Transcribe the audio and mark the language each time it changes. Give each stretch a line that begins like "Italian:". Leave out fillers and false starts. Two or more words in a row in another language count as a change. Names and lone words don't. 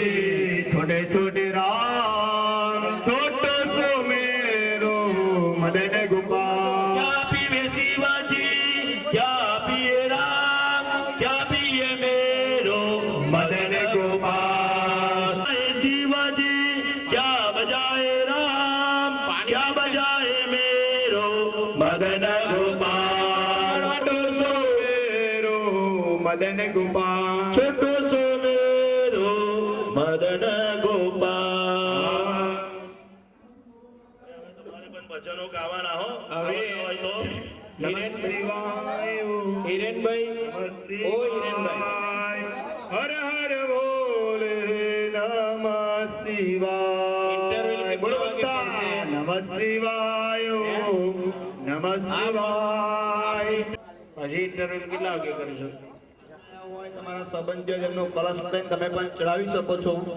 Hindi: छोटे छोटे राम छोटो तो मेरो मदन गोपाल क्या पीवे शिवाजी क्या पिए राम क्या पिए मेरो मदन गोपाल शिवाजी क्या बजाए राम क्या बजाए मेरो मदन गोपाल छोटो तो मेरो मदन गोपाल छोटो सो मेरो मदन गोपाल
Gujarati: તમારે પણ ભજનો ગાવાના હો હવે હોય તો હિરેનભાઈ ઓ હિરેનભાઈ
Hindi: हर हर बोले नमः शिवाय बोलो नमः शिवाय नमः शिवाय
Gujarati: હજી ઇન્ટરવ્યુ કેટલા વાગે કરીશું તમારા સંબંધીઓ જેમનો કલશ લઈને તમે પણ ચડાવી શકો છો